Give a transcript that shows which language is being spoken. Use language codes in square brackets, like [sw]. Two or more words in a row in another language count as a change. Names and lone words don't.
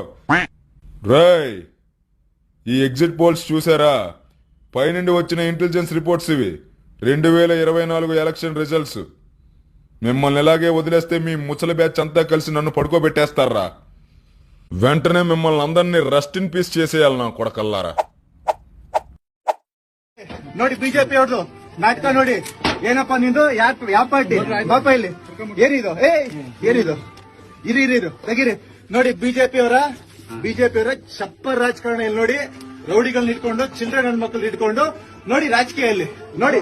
[te] రేయ్, ఈ [en] exit polls [te] చూసారా? పైనుండి వచ్చిన [en] intelligence reports [te] ఇవి. [en] 2024 election results. [te] మిమ్మల్ని ఎలాగే వదిలేస్తే మీ ముసలి బ్యాచ్ అంతా కలిసి నన్ను పడుకోబెట్టేస్తారా? వెంటనే మిమ్మల్ని అందరినీ [en] rest in peace [te] చేసేయాలి నా కొడకల్లారా. [kn] ನೋಡಿ ಬಿಜೆಪಿ ಅವ್ರದ್ದು ನಾಟಕ ನೋಡಿ. ಏನಪ್ಪಾ ನಿಂದು ಯಾವ ಪಾರ್ಟಿ ಬಾಪ ಇಲ್ಲಿ ಏನಿದು? ಏನಿದು? ಇರಿ ತೆಗಿರಿ. ನೋಡಿ ಬಿಜೆಪಿ ಅವರ ಚಪ್ಪರ್ ರಾಜಕಾರಣ ಇಲ್ಲಿ ನೋಡಿ. ರೌಡಿಗಳನ್ನ ಇಟ್ಕೊಂಡು ಚಿಲ್ಡ್ರನ್ ಗಂಡ್ ಮಕ್ಕಳು ಇಟ್ಕೊಂಡು ನೋಡಿ ರಾಜಕೀಯ ಇಲ್ಲಿ ನೋಡಿ.